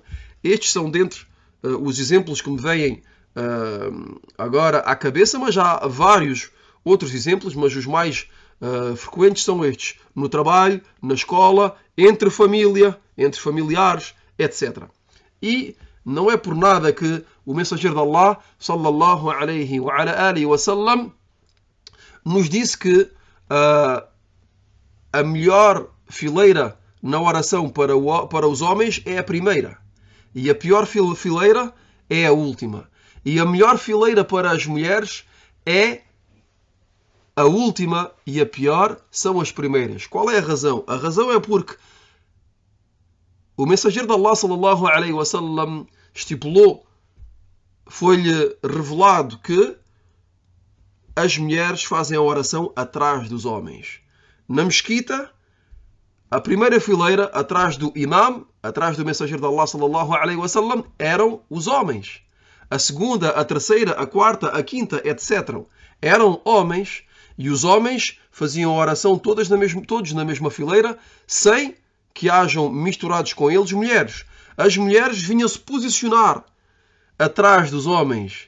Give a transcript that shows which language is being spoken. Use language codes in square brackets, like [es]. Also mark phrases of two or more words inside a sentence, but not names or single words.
[pt] Estes são dentre os exemplos que me vêm agora à cabeça, mas há vários outros exemplos, mas os mais frequentes são estes. No trabalho, na escola, entre família, entre familiares, etc. E não é por nada que o mensageiro de Allah, [ar] صلى الله عليه وعلى آله وسلم, [pt] nos disse que a melhor fileira na oração para os homens é a primeira. E a pior fileira é a última. E a melhor fileira para as mulheres é a última e a pior são as primeiras. Qual é a razão? A razão é porque o mensageiro de Allah, [ar] صلى الله عليه وسلم, [pt] estipulou, foi-lhe revelado que as mulheres fazem a oração atrás dos homens. Na mesquita, a primeira fileira, atrás do imam, atrás do mensageiro de Allah, [ar] صلى الله عليه وسلم, [pt] eram os homens. A segunda, a terceira, a quarta, a quinta, etc. eram homens, e os homens faziam a oração todos na mesma fileira, sem que hajam misturados com eles mulheres. As mulheres vinham-se posicionar atrás dos homens.